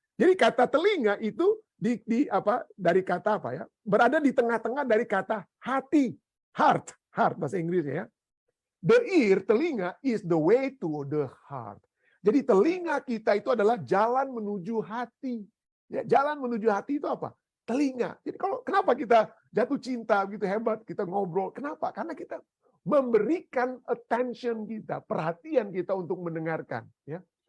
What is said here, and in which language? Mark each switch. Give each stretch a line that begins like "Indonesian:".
Indonesian: Jadi kata telinga itu dari kata apa ya? Berada di tengah-tengah dari kata hati, heart bahasa Inggrisnya ya.
English: The ear, telinga, is the way to the heart.
Indonesian: Jadi telinga kita itu adalah jalan menuju hati. Ya, jalan menuju hati itu apa? Telinga. Jadi kenapa kita jatuh cinta begitu hebat, kita ngobrol? Kenapa? Karena kita memberikan attention kita, perhatian kita untuk mendengarkan. Ya.